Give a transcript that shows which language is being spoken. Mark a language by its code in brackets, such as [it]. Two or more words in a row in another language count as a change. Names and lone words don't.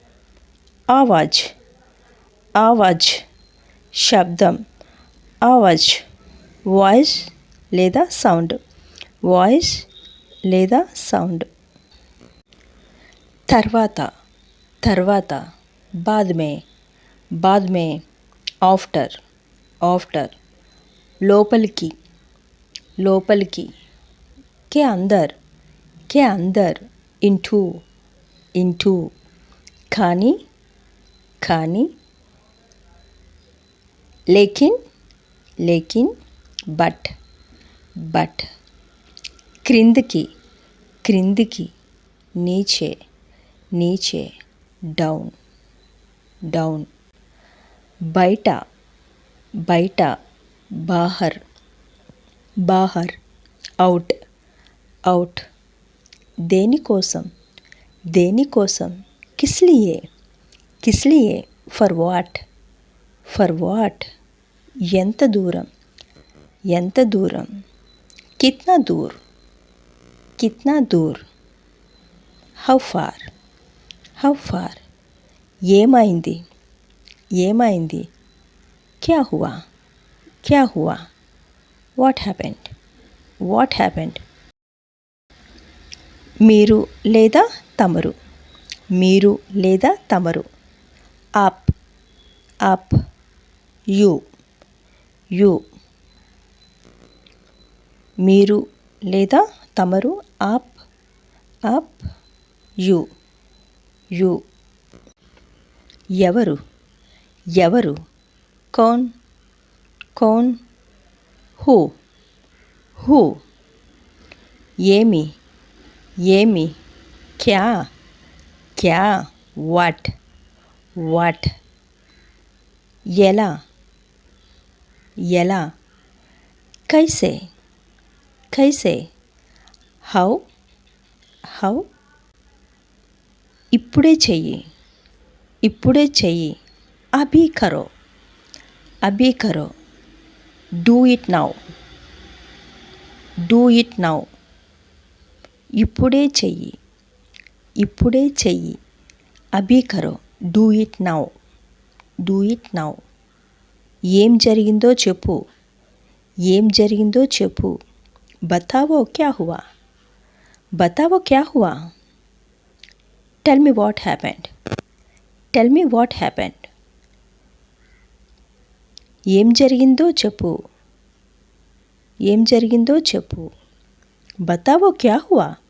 [te] ఆవాజ్. శబ్దం, ఆవాజ్. వాయిస్ లేదా సౌండ్. తర్వాత, [hi] बाद में, आफ्टर. [te] లోపలికి, के अंदर, into. కానీ, लेकिन, but. క్రిందికి, नीचे, [en] down. [te] బయట, బాహర్. అవుట్. దేనికోసం, [hi] किस लिए. [en] for what. [te] ఎంత దూరం, [hi] कितना दूर. [en] how far. [te] ఏమైంది, [hi] क्या हुआ. [en] what happened. [te] మీరు లేదా తమరు. [en] up. you. [te] మీరు లేదా తమరు, [en] up. you. [te] ఎవరు. [hi] कौन. who. [te] ఏమి, क्या. [en] what. [te] ఎలా. कैसे. [hi] కైసే [en] how how [te] ఇప్పుడే చెయ్యి ఇప్పుడే చెయ్యి [hi] अभी करो अभी करो [en] do it now do it now [te] ఇప్పుడే చెయ్యి ఇప్పుడే చెయ్యి [hi] अभी करो [en] do it now do it now [te] ఏం జరిగిందో చెప్పు ఏం జరిగిందో చెప్పు [hi] बताओ क्या हुआ बताओ क्या हुआ [en] tell me what happened tell me what happened [te] ఏం జరిగిందో చెప్పు ఏం జరిగిందో చెప్పు [hi] बताओ क्या हुआ